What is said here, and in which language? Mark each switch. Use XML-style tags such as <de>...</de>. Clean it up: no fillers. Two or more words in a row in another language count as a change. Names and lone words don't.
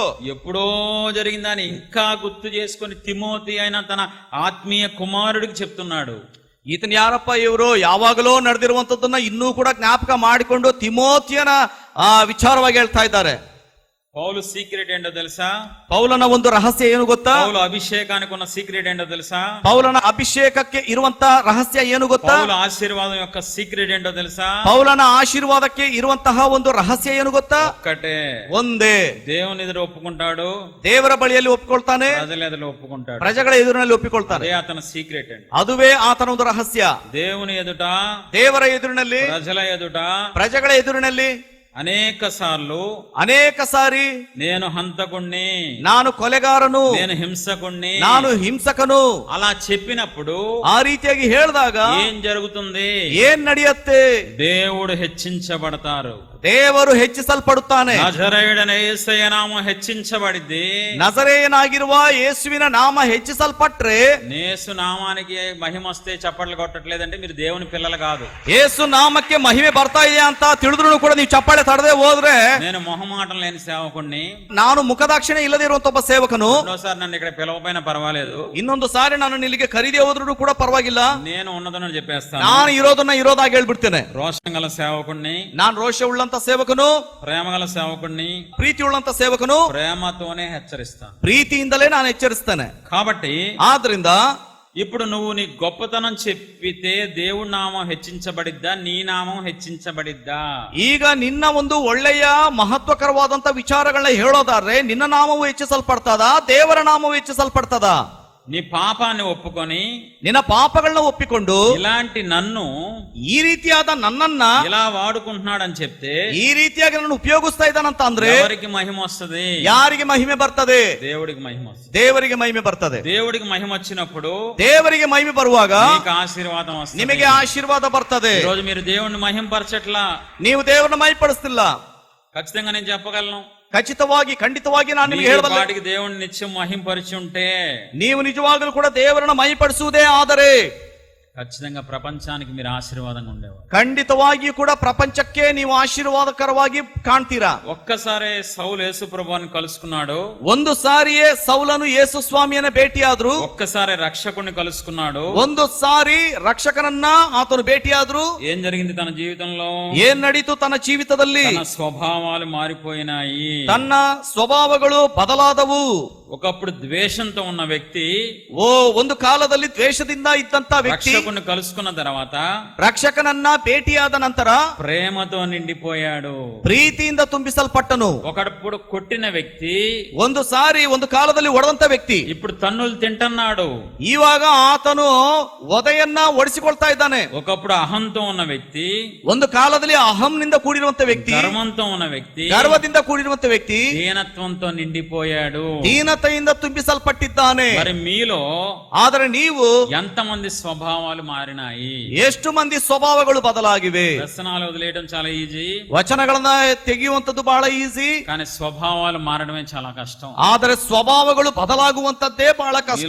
<te>ఎప్పుడో జరిగిందని ఇంకా గుర్తు చేసుకుని తిమోతి అయిన తన ఆత్మీయ కుమారుడికి చెప్తున్నాడు.</te> <kn>ಈತನ್ ಯಾರಪ್ಪ ಇವರು? ಯಾವಾಗಲೂ ನಡೆದಿರುವಂತದ್ದನ್ನ ಇನ್ನೂ ಕೂಡ ಜ್ಞಾಪಕ ಮಾಡಿಕೊಂಡು ತಿಮೋತಿಯನ ವಿಚಾರವಾಗಿ ಹೇಳ್ತಾ ಇದ್ದಾರೆ.</kn> <te>పౌలు సీక్రెట్ ఏంటో తెలుసా?</te> <kn>ಪೌಲನ ಒಂದು ರಹಸ್ಯ ಏನು ಗೊತ್ತಾ?</kn> <te>పౌలు అభిషేకానికి ఉన్న సీక్రెట్ ఏంటో తెలుసా?</te> <kn>ಪೌಲನ ಅಭಿಷೇಕಕ್ಕೆ ಇರುವಂತ ರಹಸ್ಯ ಏನು ಗೊತ್ತಾ?</kn> <te>పౌలు ఆశీర్వాదం యొక్క సీక్రెట్ ఏంటో తెలుసా?</te> <kn>ಪೌಲನ ಆಶೀರ್ವಾದಕ್ಕೆ ಇರುವಂತಹ ಒಂದು ರಹಸ್ಯ ಏನು ಗೊತ್ತಾ?</kn> <te>ఒక్కటే,</te> <kn>ಒಂದೇ.</kn> <te>దేవుని ఎదురు ఒప్పుకుంటాడు,</te> <kn>ದೇವರ ಬಳಿಯಲ್ಲಿ ಒಪ್ಪಿಕೊಳ್ತಾನೆ,</kn> <te>ప్రజల ఎదురు ఒప్పుకుంటాడు.</te> <kn>ಪ್ರಜೆಗಳ ಎದುರಿನಲ್ಲಿ ಒಪ್ಪಿಕೊಳ್ತಾನೆ.</kn> <te>అదే అతని సీక్రెట్ అండి.</te> <kn>ಅದುವೇ ಆತನ ಒಂದು ರಹಸ್ಯ.</kn> <te>దేవుని ఎదుట,</te> <kn>ದೇವರ ಎದುರಿನಲ್ಲಿ,</kn> <te>ప్రజల ఎదుట,</te> <kn>ಪ್ರಜೆಗಳ ಎದುರಿನಲ್ಲಿ</kn> <te>అనేక సార్లు</te> <kn>ಅನೇಕ ಸಾರಿ</kn> <te>నేను హంతకుణ్ణి,</te> <kn>ನಾನು ಕೊಲೆಗಾರನು,</kn> <te>నేను హింసకుణ్ణి,</te> <kn>ನಾನು ಹಿಂಸಕನು</kn> <te>అలా చెప్పినప్పుడు</te> <kn>ಆ ರೀತಿಯಾಗಿ ಹೇಳಿದಾಗ</kn> <te>ఏం జరుగుతుంది?</te> <kn>ಏನ್ ನಡೆಯುತ್ತೆ?</kn> <te>దేవుడు హెచ్చించబడతారు.</te> <kn>ದೇವರು ಹೆಚ್ಚಿಸಲ್ಪಡುತ್ತಾನೆ.</kn> <te>నజరేయుడైన యేసయ్య నామం హెచ్చించబడిద్ది.</te> <kn>ನಜರೇಯನಾಗಿರುವ ಯೇಸುವಿನ ನಾಮ ಹೆಚ್ಚಿಸಲ್ಪಟ್ರೆ,</kn> <te>యేసు నామానికి మహిమ వస్తే చప్పట్లు కొట్టట్లేదంటే మీరు దేవుని పిల్లలు కాదు.</te> <kn>ಯೇಸು ನಾಮಕ್ಕೆ ಮಹಿಮೆ ಬರ್ತಾ ಇದೆ ಅಂತ ತಿಳಿದ್ರು ಕೂಡ ನೀವು ಚಪ್ಪಾಳೆ ತಡದೆ ಹೋದ್ರೆ</kn> <te>నేను మొహమాటం లేని సేవకుణ్ణి,</te> <kn>ನಾನು ಮುಖದಾಕ್ಷಿಣೆ ಇಲ್ಲದೆ ಇರುವಂತ ಒಬ್ಬ ಸೇವಕನು,</kn> <te>రెండోసారి నన్ను ఇక్కడ పిలవపోయినా పర్వాలేదు,</te> <kn>ಇನ್ನೊಂದು ಸಾರಿ ನಾನು ಇಲ್ಲಿಗೆ ಕರೀದೇ ಹೋದ್ರು ಕೂಡ ಪರವಾಗಿಲ್ಲ,</kn> <te>నేను ఉన్నదని చెప్పేస్తాను.</te> <kn>ನಾನು ಇರೋದನ್ನ ಇರೋದಾಗಿ ಹೇಳ್ಬಿಡ್ತೇನೆ.</kn> <te>రోషం గల సేవకుణ్ణి,</te> <kn>ನಾನು ರೋಷ ಉಳ್ಳಂತ ಸೇವಕನು,</kn> <te>ప్రేమ గల సేవకుణ్ణి,</te> <kn>ಪ್ರೀತಿ ಉಳ್ಳಂತ ಸೇವಕನು,</kn> <te>ప్రేమతోనే హెచ్చరిస్తాను.</te> <kn>ಪ್ರೀತಿಯಿಂದಲೇ ನಾನು ಎಚ್ಚರಿಸ್ತೇನೆ.</kn> <te>కాబట్టి</te> <kn>ಆದ್ರಿಂದ</kn> <te>ఇప్పుడు నువ్వు నీ గొప్పతనం చెప్పితే దేవుడి నామం హెచ్చించబడిద్దా, నీ నామం హెచ్చించబడిద్దా?</te> <kn>ಈಗ ನಿನ್ನ ಒಂದು ಒಳ್ಳೆಯ ಮಹತ್ವಕರವಾದಂತ ವಿಚಾರಗಳನ್ನ ಹೇಳೋದಾದ್ರೆ ನಿನ್ನ ನಾಮವು ಹೆಚ್ಚಿಸಲ್ಪಡ್ತದ, ದೇವರ ನಾಮವು ಹೆಚ್ಚಿಸಲ್ಪಡ್ತದ?</kn> <te>నీ ಪಾಪಾన్ని ఒప్పుకొని</te> <kn>ನಿನ್ನ ಪಾಪಗಳನ್ನ ಒಪ್ಪಿಕೊಂಡು</kn> <te>ఇలాంటి నన్ను</te> <kn>ಈ ರೀತಿಯಾದ ನನ್ನನ್ನ</kn> <te>ఇలా వాడుకుంటున్నాడని చెప్తే</te> <kn>ಈ ರೀತಿಯಾಗಿ ನನ್ನ ಉಪಯೋಗಿಸ್ತಾ ಇದ್ದಾನಂತ ಅಂದ್ರೆ</kn> <te>ఎవరికి మహిమ వస్తుంది?</te> <kn>ಯಾರಿಗೆ ಮಹಿಮೆ ಬರ್ತದೆ?</kn> <te>దేవుడికి మహిమ వస్తుంది.</te> <kn>ದೇವರಿಗೆ ಮಹಿಮೆ ಬರ್ತದೆ.</kn> <te>దేవుడికి మహిమ వచ్చినప్పుడు</te> <kn>ದೇವರಿಗೆ ಮಹಿಮೆ ಬರುವಾಗ</kn> <te>నీకు ఆశీర్వాదం వస్తుంది.</te> <kn>ನಿಮಗೆ ಆಶೀರ್ವಾದ ಬರ್ತದೆ.</kn> <te>ఈ రోజు మీరు దేవుణ్ణి మహింపరచట్లా,</te> <kn>ನೀವು ದೇವರನ್ನ ಮಹಿಪಡಿಸ್ತಿಲ್ಲ.</kn> <te>ఖచ్చితంగా నేను చెప్పగలను,</te> <kn>ಖಚಿತವಾಗಿ ಖಂಡಿತವಾಗಿ ನಾನು ನಿಮಗೆ</kn> <te>మీరు</te> <kn>ಹೇಳಬಲ್ಲೆ,</kn> <te>వాటికి దేవుణ్ణి నిత్యం మహింపరిచి ఉంటే</te> <kn>ನೀವು ನಿಜವಾಗಲೂ ಕೂಡ ದೇವರನ್ನ ಮಹಿಪಡಿಸುವುದೇ ಆದರೆ</kn> <te>ఖచ్చితంగా ప్రపంచానికి మీరు ఆశీర్వాదంగా ఉండేవారు.</te> <kn>ಖಂಡಿತವಾಗಿಯೂ ಕೂಡ ಪ್ರಪಂಚಕ್ಕೆ ನೀವು ಆಶೀರ್ವಾದಕರವಾಗಿ ಕಾಣ್ತೀರಾ.</kn> <te>ఒక్కసారి సౌలు యేసు ప్రభువుని కలుసుకున్నాడు,</te> <kn>ಒಂದು ಸಾರಿಯೇ ಸೌಲನು ಯೇಸು ಸ್ವಾಮಿಯನ್ನ ಭೇಟಿಯಾದ್ರು,</kn> <te>ఒక్కసారి రక్షకుని కలుసుకున్నాడు.</te> <kn>ಒಂದು ಸಾರಿ ರಕ್ಷಕನನ್ನ ಆತನು ಭೇಟಿಯಾದ್ರು.</kn> <te>ఏం జరిగింది తన జీవితంలో?</te> <kn>ಏನ್ ನಡೀತು ತನ್ನ ಜೀವಿತದಲ್ಲಿ?</kn> <te>తన స్వభావాలు మారిపోయినాయి.</te> <kn>ತನ್ನ ಸ್ವಭಾವಗಳು ಬದಲಾದವು.</kn> <te>ఒకప్పుడు ద్వేషంతో ఉన్న వ్యక్తి</te> <kn>ಒಂದು ಕಾಲದಲ್ಲಿ ದ್ವೇಷದಿಂದ ಇದ್ದಂತ ವ್ಯಕ್ತಿ</kn> <te>రక్షకుని కలుసుకున్న తర్వాత</te> <kn>ರಕ್ಷಕನನ್ನ ಭೇಟಿಯಾದ ನಂತರ</kn> <te>ప్రేమతో నిండిపోయాడు.</te> <kn>ಪ್ರೀತಿಯಿಂದ ತುಂಬಿಸಲ್ಪಟ್ಟನು.</kn> <te>ఒకప్పుడు కొట్టిన వ్యక్తి</te> <kn>ಒಂದು ಸಾರಿ ಒಂದು ಕಾಲದಲ್ಲಿ ಒಡೆದಂತ ವ್ಯಕ್ತಿ</kn> <te>ఇప్పుడు తన్నులు తింటున్నాడు.</te> <kn>ಇವಾಗ ಆತನು ಒದೆಯನ್ನ ಒಡಿಸಿಕೊಳ್ತಾ ಇದ್ದಾನೆ.</kn> <te>ఒకప్పుడు అహంతో ఉన్న వ్యక్తి,</te> <kn>ಒಂದು ಕಾಲದಲ್ಲಿ ಅಹಂನಿಂದ ಕೂಡಿರುವಂತ ವ್ಯಕ್ತಿ,</kn> <te>గర్వంతో ఉన్న వ్యక్తి,</te> <kn>ಗರ್ವದಿಂದ ಕೂಡಿರುವಂತ ವ್ಯಕ್ತಿ</kn> <te>దీనత్వంతో నిండిపోయాడు.</te> <kn>ದೀನತೆಯಿಂದ ತುಂಬಿಸಲ್ಪಟ್ಟಿದ್ದಾನೆ.</kn> <te>మరి మీలో</te> <kn>ಆದರೆ ನೀವು</kn> <te>ఎంతమంది స్వభావాలు మారినాయి?</te> <kn>ಎಷ್ಟು ಮಂದಿ ಸ್ವಭಾವಗಳು ಬದಲಾಗಿವೆ?</kn> <te>వ్యసనాలు వదిలేయడం చాలా ఈజీ,</te> <kn>ವಚನಗಳನ್ನ ತೆಗೆಯುವಂತದ್ದು ಬಹಳ ಈಸಿ,</kn> <te>కానీ స్వభావాలు మారడమే చాలా కష్టం.</te> <kn>ಆದರೆ ಸ್ವಭಾವಗಳು ಬದಲಾಗುವಂತದ್ದೇ ಬಹಳ ಕಷ್ಟ.</kn>